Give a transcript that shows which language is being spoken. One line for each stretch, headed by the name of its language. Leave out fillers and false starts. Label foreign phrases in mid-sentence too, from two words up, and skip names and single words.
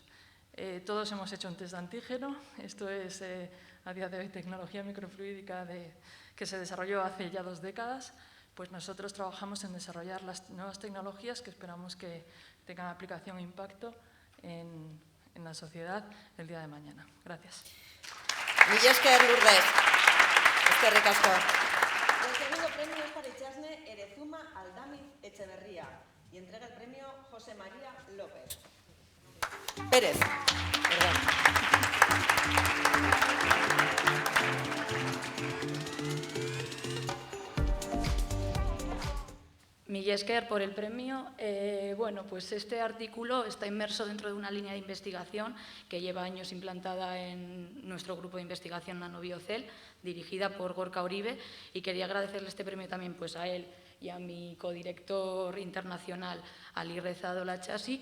Spanish: Todos hemos hecho un test de antígeno. Esto es, a día de hoy, tecnología microfluídica que se desarrolló hace ya 2 décadas. Pues nosotros trabajamos en desarrollar las nuevas tecnologías que esperamos que tengan aplicación e impacto en la sociedad el día de mañana. Gracias.
Basque: Mila esker, Lourdes. Eskerrik asko.
Spanish: El segundo premio es para Itxasne Erezuma Aldamiz Echeverría y entrega el premio José María López. Pérez. Perdón.
Basque: Mila esker
Spanish: por el premio. Bueno, pues este artículo está inmerso dentro de una línea de investigación que lleva años implantada en nuestro grupo de investigación Nanobiocel, dirigida por Gorka Uribe, y quería agradecerle este premio también pues, a él y a mi codirector internacional, Ali Reza Dolachasi.